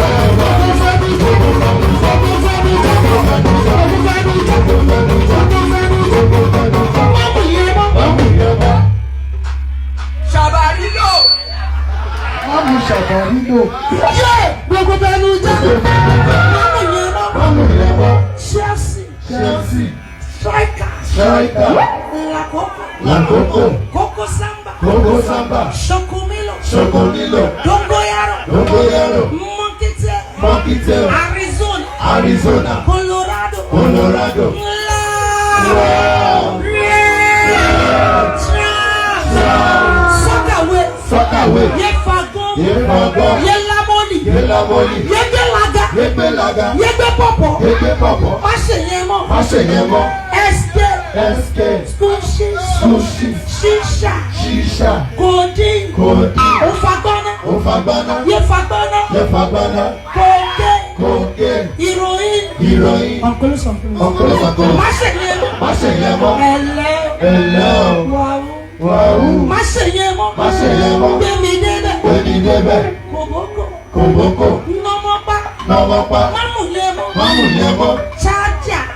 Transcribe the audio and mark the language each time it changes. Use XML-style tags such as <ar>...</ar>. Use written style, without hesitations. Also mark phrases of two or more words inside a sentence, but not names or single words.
<yo>Ṣàbàrílò. Mọ́mú ṣàbàrílò. Yé! Gbogbo bẹnu jẹ́. Mọ́mú yẹn mọ́. Chelsea. Chelsea. Striker. Striker. Lakoko. Lakoko. Coco Samba. Coco Samba. Chokomilo. Chokomilo. Dongoyaro. Dongoyaro. Monkeytail. Arizona. Colorado. Soccerway. Yefagon. Yefagon. Yelamoli. Yegbelaga. Yegbepopo. Má ṣe yẹn mọ́. SK. Sushi. Shisha. Codeine. Ofagbana. Yefagbana.</yo> <en>Cocaine. Heroin. Uncle something.</en> <yo>Má ṣe yẹn mọ́. Ẹlẹ́. Wàhù. Má ṣe yẹn mọ́. Gbẹ̀mí débẹ̀. Kòbókò. Nọmọpa. Mámù yẹn mọ́. Chájà.</yo>